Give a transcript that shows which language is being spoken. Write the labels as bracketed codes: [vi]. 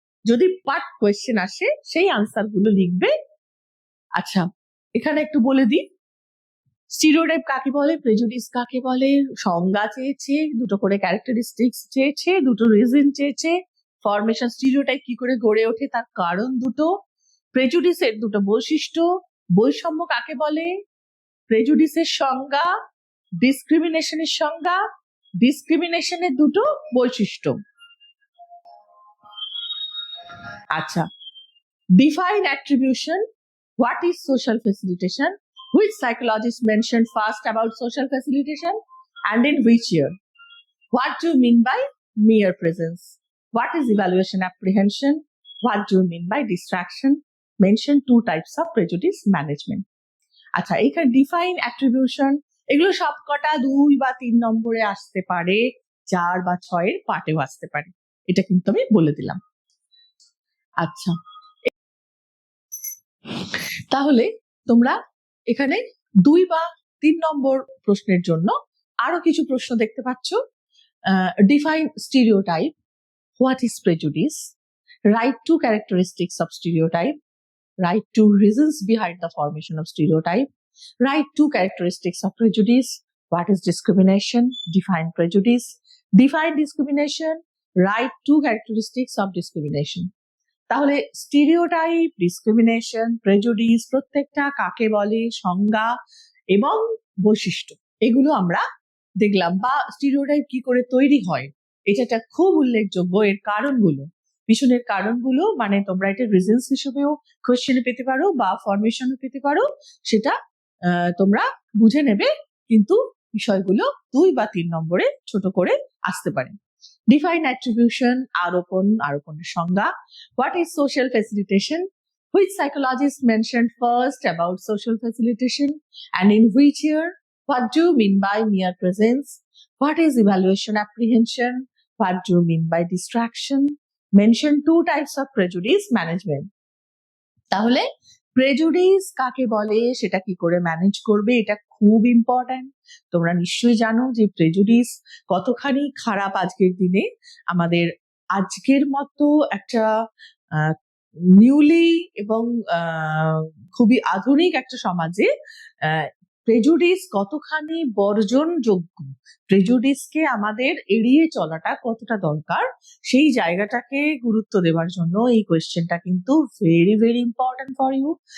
[bn] যদি part question আসে সেই আনসার গুলো লিখবে। আচ্ছা, এখানে একটু বলে দিই, স্টিরিওটাইপ কাকে বলে, প্রেজুডিস কাকে বলে, সংজ্ঞা চেয়েছে, 2টো করে ক্যারেক্টারিস্টিক্স চেয়েছে, 2টো রিজন চেয়েছে, ফরমেশন স্টিরিওটাইপ কি করে গড়ে ওঠে তার কারণ 2টো, প্রেজুডিসের 2টো বৈশিষ্ট্য, বৈষম্য কাকে বলে, প্রেজুডিসের সংজ্ঞা, ডিসক্রিমিনেশনের সংজ্ঞা, ডিসক্রিমিনেশনের 2টো বৈশিষ্ট্য। [en] আচ্ছা, define attribution, what is social facilitation, which psychologists mentioned first about social facilitation and in which year? What do you mean by mere presence? What is evaluation apprehension? What do you mean by distraction? Mention 2 types of prejudice management. [bn] আচ্ছা, এখানে define attribution, এগুলো সবকটা 2 বা 3 নম্বরে আসতে পারে, 4 বা 6 এর পার্টেও আসতে পারে, এটা কিন্তু আমি বলে দিলাম। আচ্ছা, তাহলে তোমরা এখানে 2 বা 3 নম্বর প্রশ্নের জন্য আরো কিছু প্রশ্ন দেখতে পাচ্ছ। [en] Define stereotype, what is prejudice, write 2 characteristics of stereotype, write 2 reasons behind the formation of stereotype, write 2 characteristics of prejudice, what is discrimination, define prejudice, define discrimination, write 2 characteristics of discrimination. [bn] তাহলে stereotype, discrimination, prejudice প্রত্যেকটা কাকে বলে, সংজ্ঞা এবং বৈশিষ্ট্য, এগুলো আমরা দেখলাম। বা স্টিরিওটাইপ কি করে তৈরি হয়, এটা খুব উল্লেখযোগ্য। এর কারণগুলো, পিছনের কারণগুলো, মানে তোমরা এটা রিজনস হিসেবেও কোশ্চেনে পেতে পারো বা ফরমেশনও পেতে পারো, সেটা তোমরা বুঝে নেবে, কিন্তু বিষয়গুলো 2 বা 3 নম্বরে ছোট করে আসতে পারে। [en] Define attribution, [bn] আরোপণের সংজ্ঞা, [en] what is social facilitation, which psychologists mentioned first about social facilitation and in which year, What do you mean by mere presence? What is evaluation apprehension? What do you mean by distraction? Mention 2 types of prejudice management. [bn] তাহলে prejudice কাকে বলে, সেটা কি করে manage করবে, এটা খুব important. তোমরা নিশ্চয়ই জানো যে প্রেজুডিস কতখানি খারাপ আজকের দিনে। আমাদের আজকের মতো একটা নিউলি এবং খুবই আধুনিক একটা সমাজে প্রেজুডিস কতখানি বর্জনযোগ্য, প্রেজুডিসকে আমাদের এড়িয়ে চলাটা কতটা দরকার, সেই জায়গাটাকে গুরুত্ব দেওয়ার জন্য এই কোয়েশ্চেনটা কিন্তু [en] Very very important for you.